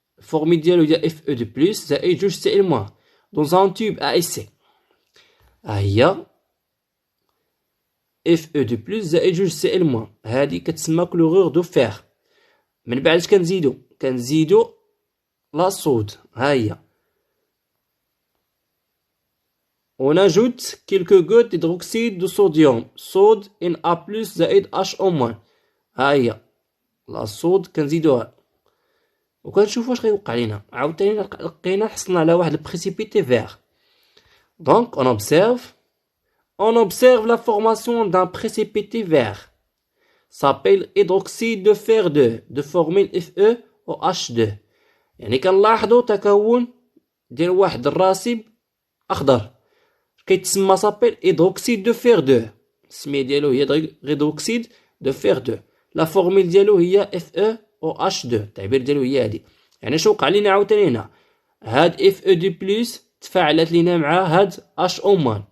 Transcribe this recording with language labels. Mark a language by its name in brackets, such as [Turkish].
[Arabic] Formule ديالو هي Fe2+ زائد جوج Cl- [French] dans un tube à essai. [Arabic] ها هي Fe2+ زائد جوج Cl-. هادي كتسمى كلورور دو فير. من بعد اش كنزيدو لا صود. ها هي. [French] On ajoute quelques gouttes d'hydroxyde de sodium صود Na+ زائد HO-. [Arabic] ها هي لا صود كنزيدوها وكنشوفوا واش غيوقع لينا. عاوتاني لقينا حصلنا على واحد البريسيبيتي فير. [French] Donc on observe la formation d'un précipité vert. S'appelle hydroxyde de fer 2 de formule FeOH2. [Arabic] يعني كنلاحظوا تكون ديال واحد الراسب اخضر كيتسمى صابيل هيدروكسيد دو فير 2. السميه ديالو هي هيدروكسيد دو فير 2. لا فورميل ديالو هي FeOH2. التعبير ديالو هي هادي. يعني شنو وقع لينا عاوتاني هنا؟ هاد Fe2+ تفاعلت لينا مع هاد HO-.